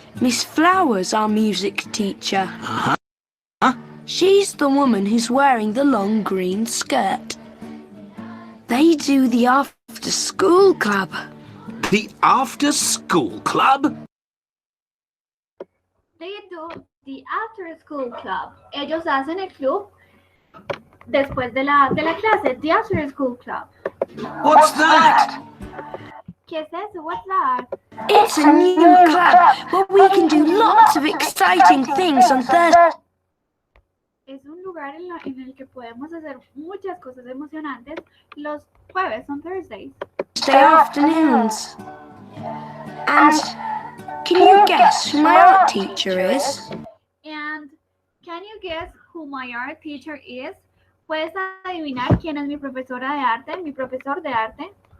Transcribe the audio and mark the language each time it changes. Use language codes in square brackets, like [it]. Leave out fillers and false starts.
[en] Miss Flowers, our music teacher. She's the woman who's wearing the long green skirt. They do the after-school club. The after-school club? They do the after-school club. [es] Ellos hacen el club después de la clase. [en] The after-school club. What's that? [es] ¿Qué es eso? What's that? [en] It's a new club where we can do lots of exciting things on Thursday [es] Es un lugar en el que podemos hacer muchas cosas emocionantes los jueves, on Thursdays. [en] afternoons. And can you guess who my art teacher is? And can you guess who my art teacher is? [es] ¿Puedes adivinar quién es mi profesora de arte, mi profesor de arte?